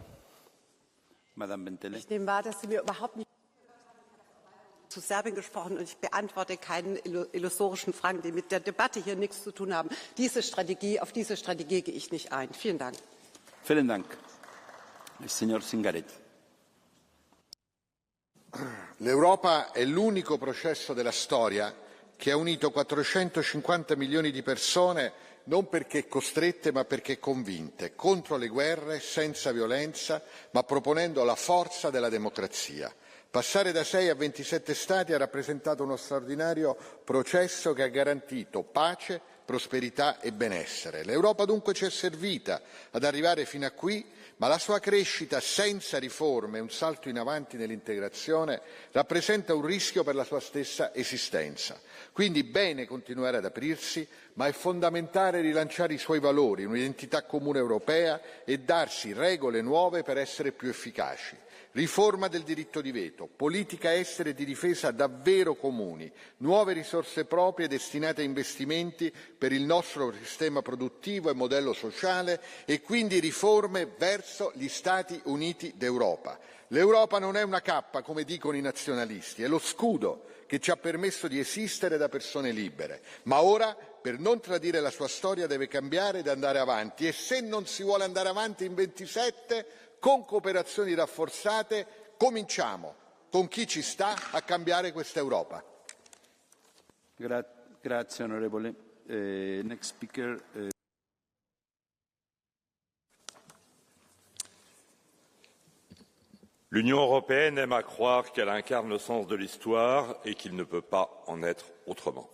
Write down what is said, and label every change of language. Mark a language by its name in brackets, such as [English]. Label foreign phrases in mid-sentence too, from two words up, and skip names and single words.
[German] Madame Bentele. Ich nehme wahr, dass Sie mir überhaupt nicht zu Serbien gesprochen und ich beantworte keine illusorischen Fragen, die mit der Debatte hier nichts zu tun haben. Auf diese Strategie gehe ich nicht ein. Vielen Dank. Vielen Dank. Signor Zingaretti. [Italian] L'Europa è l'unico processo della storia che ha unito 450 milioni di persone non perché costrette ma perché convinte, contro le guerre, senza violenza, ma proponendo la forza della democrazia. Passare da 6 a 27 Stati ha rappresentato uno straordinario processo che ha garantito pace, prosperità e benessere. L'Europa dunque ci è servita ad arrivare fino a qui, ma la sua crescita senza riforme, un salto in avanti nell'integrazione, rappresenta un rischio per la sua stessa esistenza. Quindi bene continuare ad aprirsi, ma è fondamentale rilanciare i suoi valori, un'identità comune europea e darsi regole nuove per essere più efficaci. Riforma del diritto di veto, politica estera e di difesa davvero comuni, nuove risorse proprie destinate a investimenti per il nostro sistema produttivo e modello sociale e quindi riforme verso gli Stati Uniti d'Europa. L'Europa non è una cappa, come dicono i nazionalisti, è lo scudo che ci ha permesso di esistere da persone libere. Ma ora, per non tradire la sua storia, deve cambiare ed andare avanti. E se non si vuole andare avanti in 27, con cooperazioni rafforzate, cominciamo con chi ci sta a cambiare questa Europa. Grazie onorevole. [English] Next speaker. [French] L'Union européenne aime à croire qu'elle incarne le sens de l'histoire et qu'il ne peut pas en être autrement.